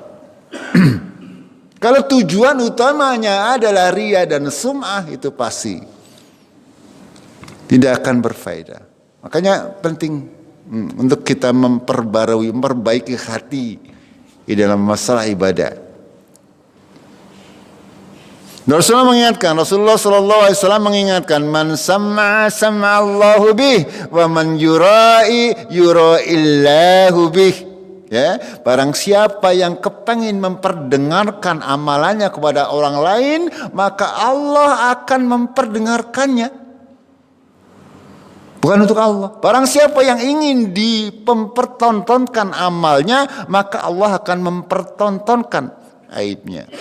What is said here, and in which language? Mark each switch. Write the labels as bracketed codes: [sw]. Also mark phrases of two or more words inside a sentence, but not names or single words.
[id] Kalau tujuan utamanya adalah riya dan sum'ah, itu pasti tidak akan berfaedah. Makanya penting untuk kita memperbaiki hati di dalam masalah ibadah. Rasulullah [ar] صلى الله عليه وسلم [id] mengingatkan, [ar] من سمّع سمّع الله به ومن يرائي يرائي الله به. [id] Ya, barang siapa yang kepengin memperdengarkan amalannya kepada orang lain, maka Allah akan memperdengarkannya. Bukan untuk Allah. Barang siapa yang ingin dipertontonkan amalnya, maka Allah akan mempertontonkan aibnya.